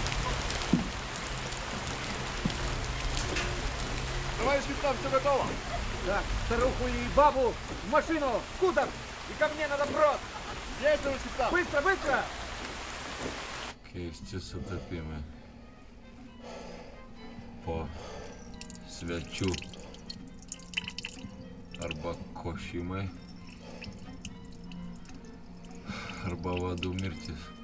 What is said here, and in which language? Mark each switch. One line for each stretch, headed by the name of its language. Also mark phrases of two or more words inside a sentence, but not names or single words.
Russian: Товарищ капитан, все готово. Так, старуху и бабу в машину, в кузов и ко мне на допрос. Есть, капитан. Быстро, быстро!
Lithuanian: Keisti sutapimai. Po svečių arba košimai, arba vadų mirtis.